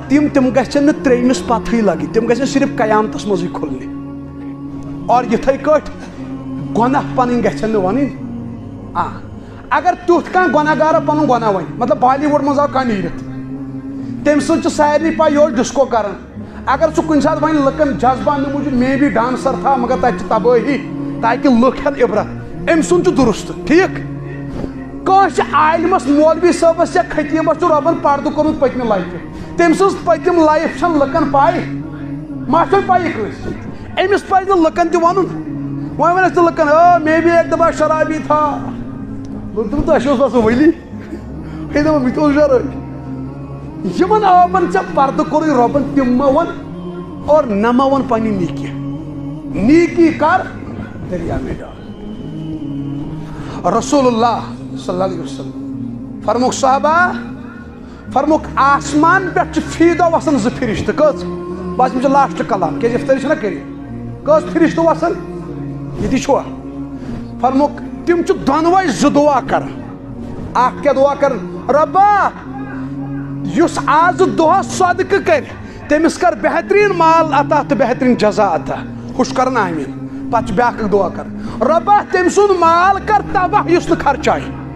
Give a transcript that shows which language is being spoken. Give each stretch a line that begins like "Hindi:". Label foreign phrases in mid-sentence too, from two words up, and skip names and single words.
Kashmiri: تِم گژھن نہٕ ترٛیٚیمِس پتہٕے لگٕنۍ تِم گژھن صرف قیامتس منٛزٕے کھُلنہِ اور یِتھٕے کٲٹھۍ گۄناہ پنٕنۍ گژھن نہٕ ونٕنۍ اگر تیُتھ کانٛہہ گۄناہگارا پنُن گۄناہ ونہِ مطلب بالی وُڈ منٛز آو کانٛہہ نیٖرِتھ تٔمۍ سٕنٛز چھِ سارنٕے پاے یہِ اوس ڈِسکو کران اگر سُہ کُنہِ ساتہٕ وَنہِ لُکن جذباونہٕ موٗجوٗب
Urdu: مے بھی ڈانسر تھا
Kashmiri: مگر تتہِ چھِ تبٲہی تاکہِ لُکھ ہٮ۪ن عبرت أمۍ سُنٛد چھُ درُست ٹھیٖک کٲنٛسہِ عالمس مولوی صٲبس یا خطیبس چھُ رۄبن پردٕ کوٚرمُت پٔتمہِ لایفہِ تٔمۍ سٕنٛز پٔتِم لایف چھنہٕ لُکن پاے ما چھنہٕ پاے کٲنٛسہِ أمِس پزِ نہٕ لُکن تہِ ونُن وۄنۍ ونٮ۪س تہِ لُکن
Urdu: مے بھی ایک دفعہ شرابی تھا
Kashmiri: دوٚپُن اَسہِ اوس آسان ؤلی ہے دپان بہٕ تہِ اوسُس شرٲبی یِمن آبن ژےٚ پردٕ کوٚرُے رۄبن تِم مہ ون اور نہ مہ ون پننہِ
Urdu: نیکی کر دریا میں ڈال
Kashmiri: رسول اللہ صلی اللہ علیہ وسلم فرموک صحابہ فرموک آسمان پٮ۪ٹھ چھِ فی دۄہ وسان 2 فرشتہٕ کٔژ بس یِم چھِ لاسٹ کلام کیازِ افطٲری چھنہ کٔرِتھ کٔژ فرشتہٕ وسان ییٚتی چھُوا فرموک تِم چھِ دۄنوے 2 دُعا کران اکھ کیٛاہ دُعا کران رۄبا یُس آز دۄہس صدقہٕ کرِ تٔمِس کر بہتریٖن مال عطا تہٕ بہتریٖن جزا عطا ہُہ چھُ کران آمیٖن پتہٕ چھُ بیٛاکھ اکھ دُعا کران رۄبا تٔمۍ سُنٛد مال کر تباہ یُس نہٕ خرچایہِ